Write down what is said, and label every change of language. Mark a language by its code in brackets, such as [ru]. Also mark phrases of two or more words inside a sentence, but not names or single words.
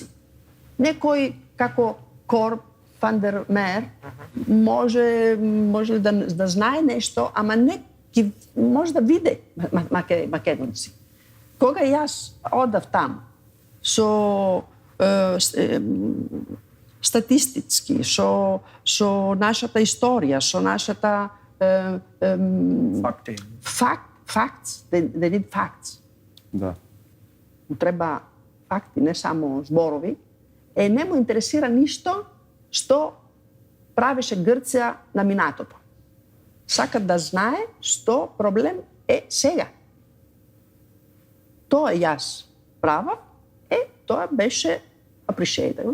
[mk] Некој како Корп, Фандер Мер може да знае нешто, ама не може да види македонци. Кога јас одав таму со статистички, со нашата историја, со нашата [en] facts, they need facts. [mk] Да. Треба факти, не само зборови. Не му интересира ништо што правеше Грција на минатото. Сака да знае што проблем е сега. Тоа јас права, тоа беше appreciated.